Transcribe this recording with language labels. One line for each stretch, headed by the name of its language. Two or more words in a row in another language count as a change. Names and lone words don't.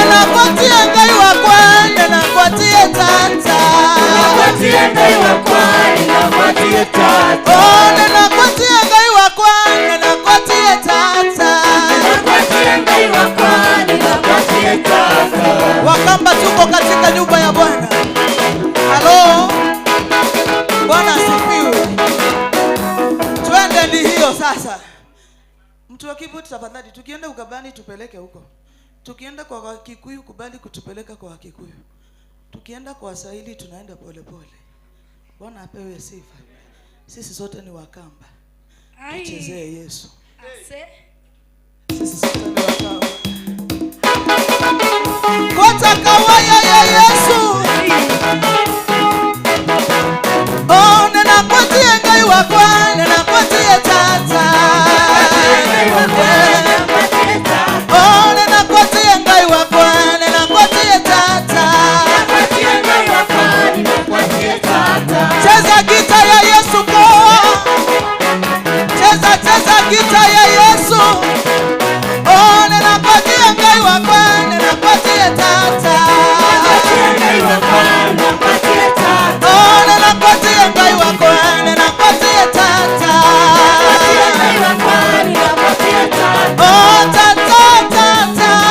Kamba: Ninakuatia ngai wakwa, ninakuatia tata. Ninakuatia ngai wakwa, ninakuatia tata. Oh, ninakuatia ngai wakwa, ninakuatia tata. Ninakuatia ngai wakwa, ninakuatia tata.
Swahili: Wakamba tuko katika nyumba ya Bwana. Halo. Bwana asifiwe. Twende ni hiyo sasa. Mtu wa Kibuti tafadhali, tukienda Ukambani tupeleke huko. Tukienda kwa Kikuyu kubali kutupeleka kwa Kikuyu. Tukienda kwa Waswahili tunaenda pole pole. Bwana apewe sifa. Sisi sote ni Wakamba. Tuchezee Yesu. Sisi sote ni Wakamba. Kota kawaya ya Yesu.
Kamba: Oh, ninakuatia ngai wakwa, ninakuatia tata. Oh, ninakuatia ngai wakwa, ninakuatia tata.
Swahili: Cheza gita ya Yesu poa. Cheza gita ya Yesu.
Kamba: Oh, ninakuatia ngai wakwa, ninakuatia tata. Oh, ninakuatia ngai wakwa, ninakuatia tata. Oh, tata tata.